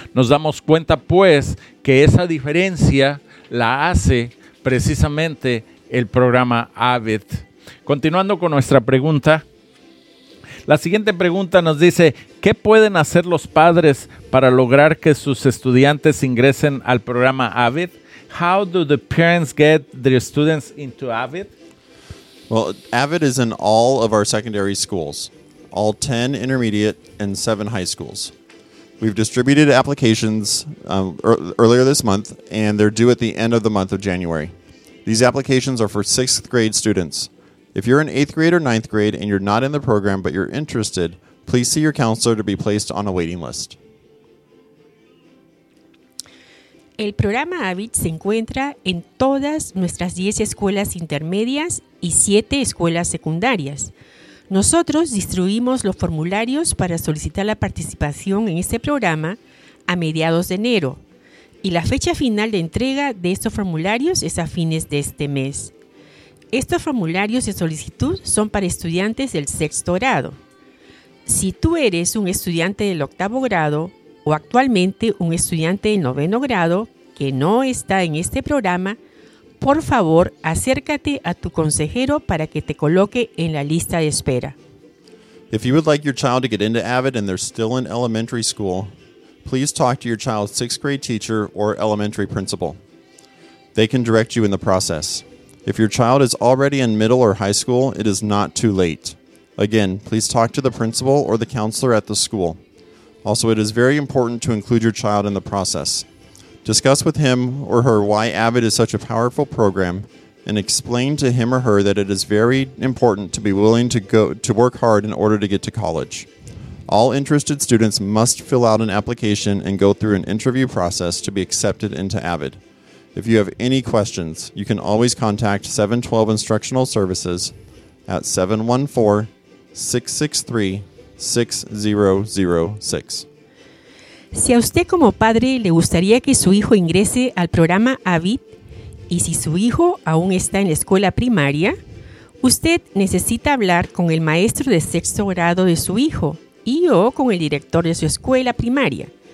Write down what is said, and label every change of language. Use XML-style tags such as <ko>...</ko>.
<es>Nos damos cuenta, pues, que esa diferencia la hace precisamente el programa AVID. Continuando con nuestra pregunta, la siguiente pregunta nos dice, ¿qué pueden hacer los padres para lograr que sus estudiantes ingresen al programa AVID?</es> <en>How do the parents get their students into AVID? Well, AVID is in all of our secondary schools, all 10 intermediate and 7 high schools. We've distributed applications earlier this month, and they're due at the end of the month of January. These applications are for 6th grade students. If you're in 8th grade or 9th grade and you're not in the program but you're interested, please see your counselor to be placed on a waiting list.</en> <es>El programa AVID se encuentra en todas nuestras 10 escuelas intermedias y 7 escuelas secundarias. Nosotros distribuimos los formularios para solicitar la participación en este programa a mediados de enero, y la fecha final de entrega de estos formularios es a fines de este mes. Estos formularios de solicitud son para estudiantes del 6º grado. Si tú eres un estudiante del 8º grado o actualmente un estudiante del 9º grado que no está en este programa, por favor, acércate a tu consejero para que te coloque en la lista de espera.</es> <en>If you would like your child to get into AVID and they're still in elementary school, please talk to your child's 6th grade teacher or elementary principal. They can direct you in the process. If your child is already in middle or high school, it is not too late. Again, please talk to the principal or the counselor at the school. Also, it is very important to include your child in the process. Discuss with him or her why AVID is such a powerful program and explain to him or her that it is very important to be willing to go to work hard in order to get to college. All interested students must fill out an application and go through an interview process to be accepted into AVID. If you have any questions, you can always contact 712 Instructional Services at 714-663-6006.</en> <es>Si a usted como padre le gustaría que su hijo ingrese al programa AVID y si su hijo aún está en la escuela primaria, usted necesita hablar con el maestro de 6º grado de su hijo y o con el director de su escuela primaria.</es>